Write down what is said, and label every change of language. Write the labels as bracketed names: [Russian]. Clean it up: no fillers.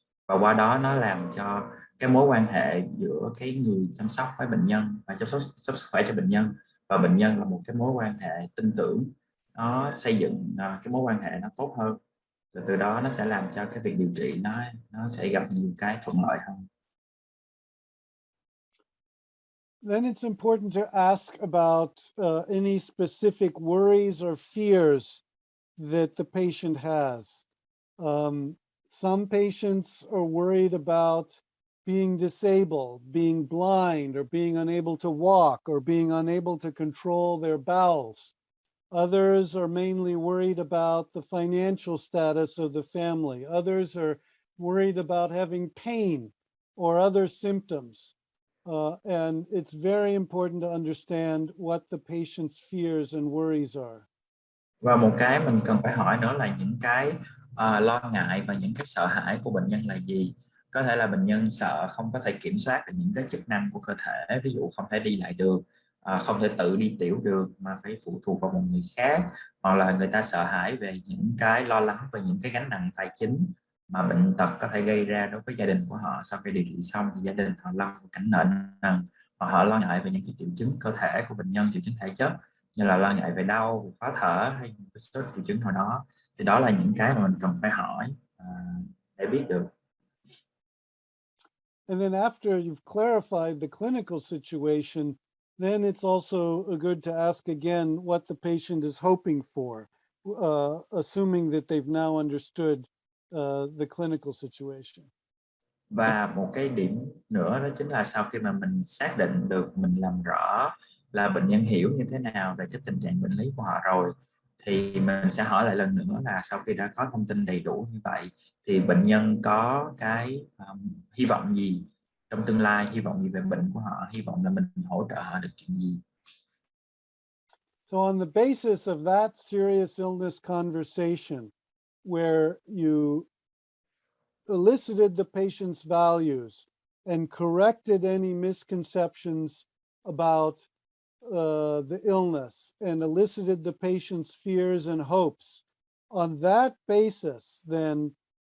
[Vietnamese] và qua đó nó làm cho cái mối quan hệ giữa cái người chăm sóc với bệnh nhân và chăm sóc sức khỏe cho bệnh nhân và bệnh nhân là một cái mối quan hệ tin tưởng, nó xây dựng cái mối quan hệ nó tốt hơn, rồi từ đó nó sẽ làm cho cái việc điều trị nó sẽ gặp nhiều cái thuận lợi hơn. [English] Then it's important to ask about any specific worries or fears that the patient has. Some patients are worried about being disabled, being blind, or being unable to walk, or being unable to control their bowels. Others are mainly worried about the financial status of the family. Others are worried about having pain or other symptoms. And it's very important to understand what the patient's fears and worries are. [Vietnamese] Và một cái mình cần phải hỏi nữa là những cái lo ngại và những cái sợ hãi của bệnh nhân là gì. Có thể là bệnh nhân sợ không có thể kiểm soát được những cái chức năng của cơ thể, ví dụ không thể đi lại được, không thể tự đi tiểu được mà phải phụ thuộc vào một người khác, hoặc là người ta sợ hãi về những cái lo lắng về những cái gánh nặng tài chính mà bệnh tật có thể gây ra đối với gia đình của họ. Sau khi điều trị xong thì gia đình họ lâm vào cảnh nợ nần, hoặc họ lo ngại về những cái triệu chứng cơ thể của bệnh nhân, triệu chứng thể chất như là lo ngại về đau, khó thở hay một số triệu chứng nào đó. Thì đó là những cái mà mình cần phải hỏi để biết được. [English] And then after you've clarified the clinical situation, then it's also good to ask again what the patient is hoping for, assuming that they've now understood the clinical situation. [Vietnamese] Và một cái điểm nữa đó chính là sau khi mà mình xác định được, mình làm rõ là bệnh nhân hiểu như thế nào về cái tình trạng bệnh lý của họ rồi, thì mình sẽ hỏi lại lần nữa là sau khi đã có thông tin đầy đủ như vậy thì bệnh nhân có cái hy vọng gì trong tương lai, hy vọng gì về bệnh của họ, hy vọng là mình hỗ trợ họ được chuyện gì. [English] So on the basis of that serious illness conversation, where you elicited the patient's values and corrected any misconceptions about the illness and elicited the patient's fears and hopes, on that basis, then